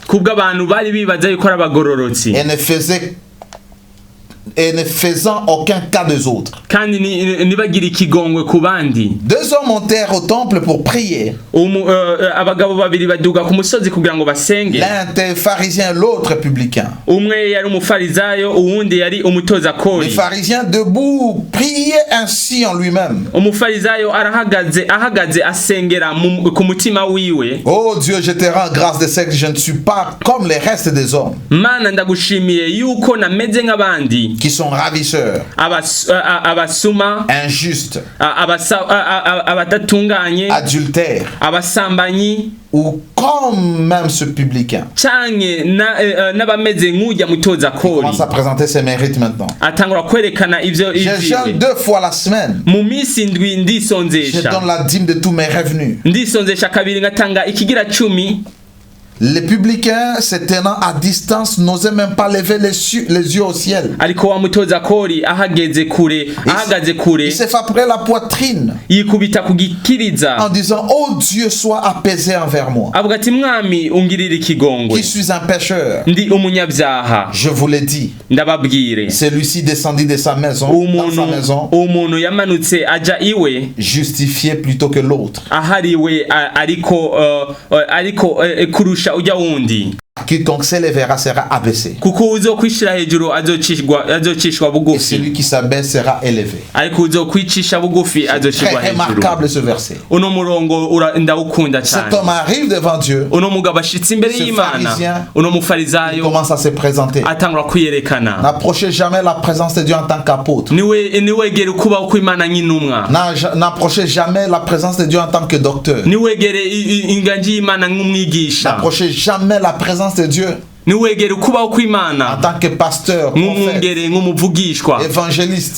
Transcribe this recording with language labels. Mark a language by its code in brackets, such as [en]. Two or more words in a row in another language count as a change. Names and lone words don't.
[rn] kubw'abantu bari bibaza yuko ari abagororotsi [fr] et ne faisant aucun cas des autres. [rn] kandi nibagire ikigongwe ku bandi. [fr] Deux hommes montèrent au temple pour prier. [rn] Abagabo babiri baduga ku musozi kugira ngo basenge. [fr] L'un était pharisien, l'autre publicain. [rn] Umwe yari umufarizayo, uwundi yari umutoza [fr] Le [rn] kori. [fr] pharisien debout priait ainsi en lui-même. [rn] Umufarizayo ahagaze asengera ku mutima wiwe. [fr] Oh Dieu, je te rends grâce de ce que je ne suis pas comme les restes des hommes [rn] Mana ndagushimiye yuko nameze nk'abandi, [fr] qui sont ravisseurs, [rn] abasuma, [fr] injustes, [rn] abadatunganye, [fr] adultères [rn] abasambanyi, [fr] ou comme même ce publicain. [rn] canke n'abameze nk'ujya mutoza [fr] Il [rn] kori. [fr] commence à présenter ses mérites maintenant. [rn] Atangura kwerekana ivyo [fr] Je jeûne 2 fois la semaine. [rn] mu minsi indwi [fr] Je [rn] ndisonzesha, [fr] donne la dîme de tous mes revenus. [rn] ndisonzesha kabiri ngatanga ikigira 10. [fr] Les publicains, se tenant à distance, n'osaient même pas lever les yeux au ciel. [rn] Ariko wa mutoza kori ahagaze kure [fr] Il se frappait la poitrine [rn] yikubita kugikiriza [fr] en disant, oh Dieu, sois apaisé envers moi, [rn] avuga ati mwami ungirira ikigongwe, [fr] qui suis un pécheur. [rn] ndi umunyabyaha. [fr] Je vous l'ai dit. [rn] Ndababwire, [fr] Celui-ci descendit de sa maison, dans sa maison, [rn] umuntu yamanutse aja iwe [fr] justifié plutôt que l'autre. [rn] ahariwe ariko kurusha ujya wundi. [fr] quiconque s'élèvera sera abaissé. [rn] kuko uzokwishira hejuru azocishwa [fr] Et [rn] bugufi [fr] celui qui s'abaisse sera élevé. [rn] ariko uzokwicisha bugufi [fr] Très [rn] azocishwa hejuru. [fr] remarquable ce verset. [rn] uno murongo ndawukunda [fr] Cet [rn] cyane. [fr] homme arrive devant Dieu, [rn] uno mugabo ashitse imbere [fr] Ce [rn] y'Imana, [fr] pharisien, [rn] uno [fr] il [rn] mufarizayo [fr] commence à se présenter. [rn] atangura kwiyerekana. [fr] N'approchez jamais la présence de Dieu en tant qu'apôtre. [rn] niwegere ukubaho kw'Imana nk'intumwa. [fr] N'approchez jamais la présence de Dieu en tant que docteur. [rn] niwegere inganji y'Imana nk'umwigisha. [fr] N'approchez jamais la présence de Dieu [rn] niwegere ukubaho kw'Imana [fr] en tant que pasteur, prophète, [rn] nk'umwungere, nk'umuvugishwa, [fr] évangéliste,